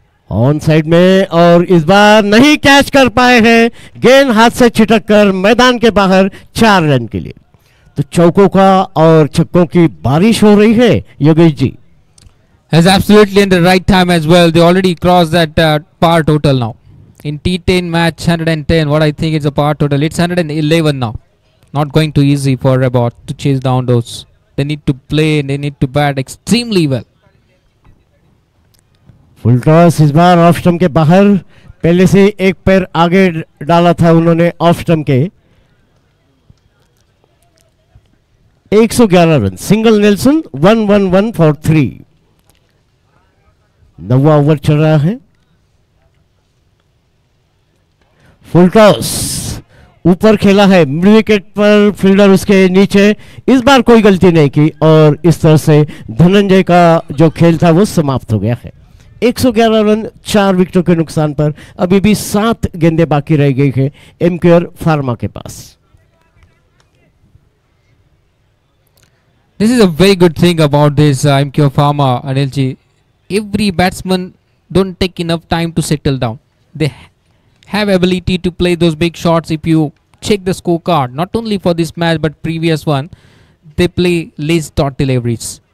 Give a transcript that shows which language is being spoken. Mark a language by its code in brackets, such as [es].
[hi] On side में और इस बार नहीं कैच कर पाए हैं, गेंद हाथ से छिटक कर मैदान के बाहर। 4 रन के लिए। तो चौकों का और छक्कों की बारिश हो रही है Yogesh ji. [en] Is absolutely in the right time as well. They already crossed that par total now. In T10 match 110, what I think is a par total. It's 111 now. Not going too easy for Rabot to chase down those. They need to play and they need to bat extremely well. [hi] Full toss इस बार off stump के बाहर, पहले से एक पैर आगे डाला था उन्होंने ऑफ स्टंप के। 111 run, single Nelson, 111 for 3। 9वां over चल रहा है। फुल टॉस ऊपर खेला है, मिड विकेट पर फील्डर उसके नीचे। इस बार कोई गलती नहीं की और इस तरह से धनंजय का जो खेल था वो समाप्त हो गया है। 111 रन 4 विकेटों के नुकसान पर अभी भी 7 गेंदें बाकी रह गई है एमक्यूआर फार्मा के पास। [en] This is a very good thing about this MQ Pharma, Anilji. Every batsman don't take enough time to settle down. They have ability to play those big shots. If you check the scorecard, not only for this match but previous one, they play less dot deliveries.